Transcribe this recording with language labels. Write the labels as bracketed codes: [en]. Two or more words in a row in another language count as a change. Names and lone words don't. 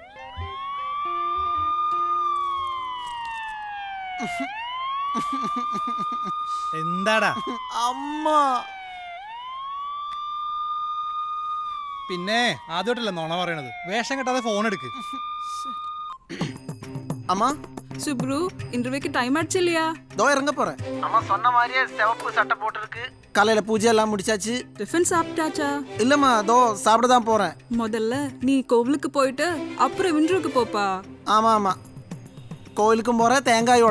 [ml] എന്താടാ അമ്മ? പിന്നെ ആദ്യമായിട്ടല്ല നോണ പറയണത്. വേഷം കെട്ടാതെ ഫോൺ എടുക്ക്. അമ്മ [ta] சுப்ரு [en] interview time [ta] ஆச்சு இல்லையா? தோ இறங்க போறேன். அம்மா சொன்ன மாதிரியே சிவப்பு சட்டை போட்டுருக்கு. காலையில பூஜை எல்லாம் முடிச்சாச்சு. டிஃபன் சாப்பிட்டாச்சா? இல்லம்மா, தோ சாப்பிட தான் போறேன். முதல்ல நீ கோவிலுக்கு போயிட்டு அப்புறம் இன்டர்வியூக்கு போப்பா. ஆமா ஆமா, கோவிலுக்கும் போறேன், தேங்காய் உடைக்கிறேன்.